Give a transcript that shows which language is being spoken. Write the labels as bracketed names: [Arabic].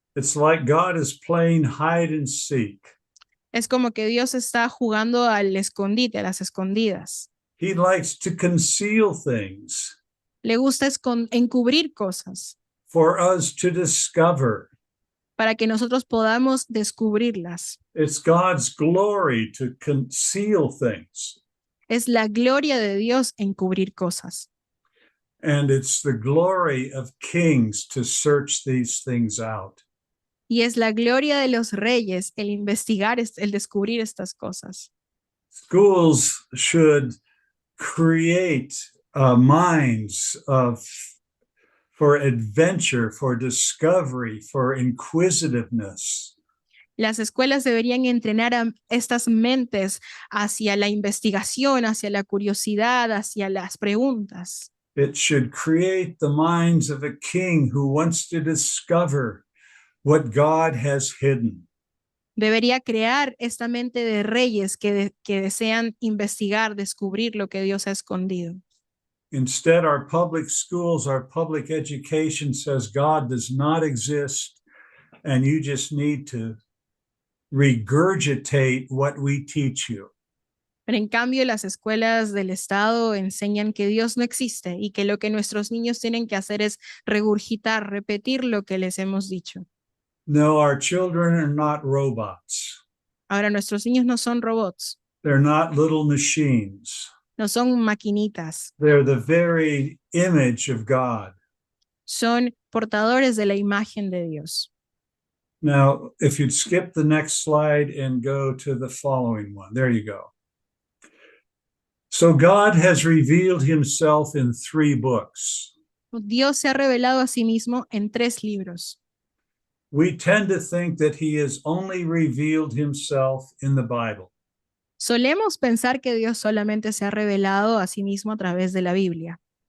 [English] It's like God is playing hide and seek. [Spanish] Es como que Dios está jugando al escondite, a las escondidas. [English] He likes to conceal things. [Spanish] Le gusta encubrir cosas [English] for us to discover. [Spanish] para que nosotros podamos descubrirlas. [English] It's God's glory to conceal things. [Spanish] Es la gloria de Dios encubrir cosas. [English] And it's the glory of kings to search these things out. [Spanish] Y es la gloria de los reyes el investigar, el descubrir estas cosas. [English] Schools should create minds for adventure, for discovery, for inquisitiveness. [Spanish] Las escuelas deberían entrenar a estas mentes hacia la investigación, hacia la curiosidad, hacia las preguntas. [English] It should create the minds of a king who wants to discover what God has hidden. [Spanish] Debería crear esta mente de reyes que desean investigar, descubrir lo que Dios ha escondido. [English] Instead, our public schools, our public education says God does not exist, and you just need to regurgitate what we teach you. [Spanish] Pero en cambio, las escuelas del Estado enseñan que Dios no existe y que lo que nuestros niños tienen que hacer es regurgitar, repetir lo que les hemos dicho. [English] No, our children are not robots. [Spanish] Ahora, nuestros niños no son robots, [English] They're not little machines. [Spanish] no son maquinitas, [English] They're the very image of God. [Spanish] son portadores de la imagen de Dios. [English] Now, if you'd skip the next slide and go to the following one. There you go. So God has revealed himself in 3 books. [Spanish] Dios se ha revelado a sí mismo en 3 libros. [English] We tend to think that he has only revealed himself in the Bible. [Spanish] Solemos pensar que Dios solamente se ha revelado a sí mismo a través de la Biblia.